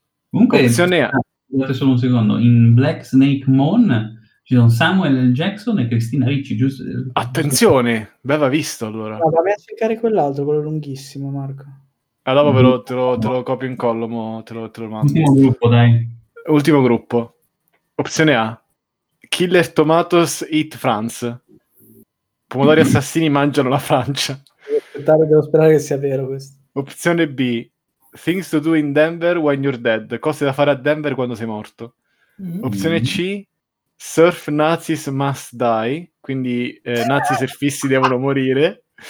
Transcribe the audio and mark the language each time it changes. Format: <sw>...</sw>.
<it>Comunque, scusate solo un secondo, in Black Snake Moon ci sono Samuel L. Jackson e Christina Ricci, giusto? Attenzione, beva visto allora. No, vai a cercare quell'altro, quello lunghissimo, Marco. Allora dopo te lo copio in collo, te lo mando. Ultimo gruppo, dai. Ultimo gruppo. Opzione A.</it> <en>Killer Tomatoes Eat France.</en> <it>Pomodori assassini mangiano la Francia. Devo sperare che sia vero questo. Opzione B.</it> <en>Things to do in Denver when you're dead.</en> <it>Cose da fare a Denver quando sei morto. Opzione C.</it> <en>Surf Nazis must die.</en> <it>Quindi nazi surfisti devono morire.</it>